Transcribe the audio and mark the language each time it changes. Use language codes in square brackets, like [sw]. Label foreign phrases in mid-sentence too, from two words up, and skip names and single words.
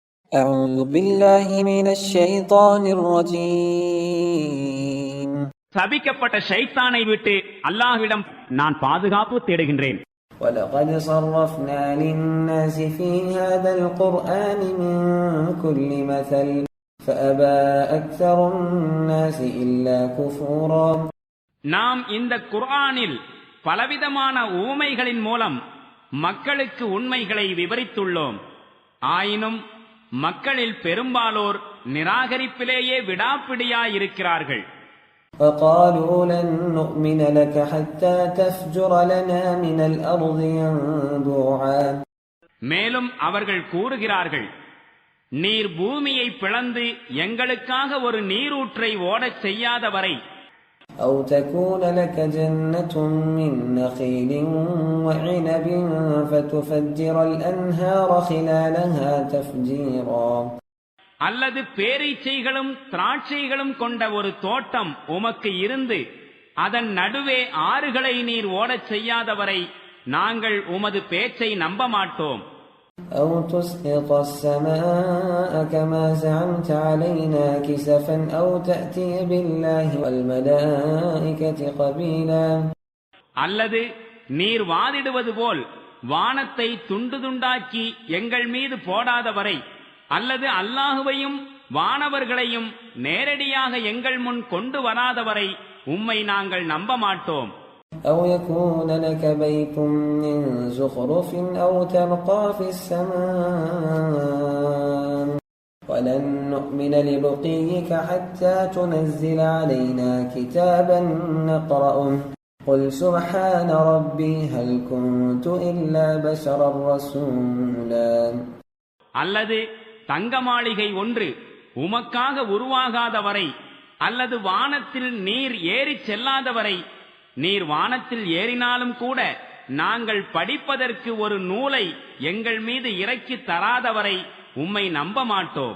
[ar] أعوذ بالله من الشيطان الرجيم. [ta] சபிக்கப்பட்ட ஷைத்தானை விட்டு அல்லாஹ்விடம் நான் பாதுகாப்பு தேடுகின்றேன். [ar] وَلَقَدْ صَرَّفْنَا لِلنَّاسِ فِي هَذَا الْقُرْآنِ مِنْ كُلِّ مَثَلٍ فَأَبَى أَكْثَرُ النَّاسِ إِلَّا كُفُورًا. [ta] நாம் இந்த குர்ஆனில் பலவிதமான ஊமைகளின் மூலம் மக்களுக்கு உண்மைகளை விவரித்துள்ளோம். ஆயினும் மக்களில் பெரும்பாலோர் நிராகரிப்பிலேயே விடாப்பிடியாயிருக்கிறார்கள். [ar] فَقَالُوا لَن نُّؤْمِنَ لَكَ حَتَّى تَفْجُرَ لَنَا مِنَ الْأَرْضِ يَنبُوعًا. [ta] மேலும் அவர்கள் கூறுகிறார்கள், நீர் பூமியை பிளந்து எங்களுக்காக ஒரு நீரூற்றை ஓடச் செய்யாதவரை [ar] أَوْ تَكُونَ لَكَ جَنَّةٌ مِّن نَّخِيلٍ وَعِنَبٍ فَتُفَجِّرَ الْأَنْهَارَ خِلَالَهَا تَفْجِيرًا. [ta] அல்லது பேரீச்சைகளும் திராட்சைகளும் கொண்ட ஒரு தோட்டம் உமக்கு இருந்து அதன் நடுவே ஆறுகளை நீர் ஓடச் செய்யாதவரை நாங்கள் உமது பேச்சை நம்ப மாட்டோம். [ar] أَوْ تُسْقِطَ السَّمَاءَ كَمَا زَعَمْتَ عَلَيْنَا كِسَفًا أَوْ تَأْتِيَ بِاللَّهِ وَالْمَلَائِكَةِ قَبِيلًا. [ta] அல்லது நீர் வாதிடுவது போல் வானத்தை துண்டு துண்டாக்கி எங்கள் மீது போடாதவரை, அல்லது அல்லாஹுவையும் வானவர்களையும் நேரடியாக எங்கள் முன் கொண்டு வராதவரை உம்மை நாங்கள் நம்ப மாட்டோம். [ar] أَوْ يَكُونَ لَكَ بَيْتٌ مِّن زُخْرُفٍ أَوْ تَرْقَىٰ فِي السَّمَاءِ وَلَن نُّؤْمِنَ لِرُقِيِّكَ حَتَّىٰ تُنَزِّلَ عَلَيْنَا كِتَابًا نَّقْرَؤُهُ قُلْ سُبْحَانَ رَبِّي هَلْ كُنتُ إِلَّا بَشَرًا رَّسُولًا. [ta] அல்லது தங்க மாளிகை ஒன்று உமக்காக உருவாகாதவரை, அல்லது வானத்தில் நீர் ஏறிச் செல்லாதவரை, நீர் வானத்தில் ஏறினாலும் கூட நாங்கள் படிப்பதற்கு ஒரு நூலை எங்கள் மீது இறக்கி தராதவரை உம்மை நம்ப மாட்டோம்.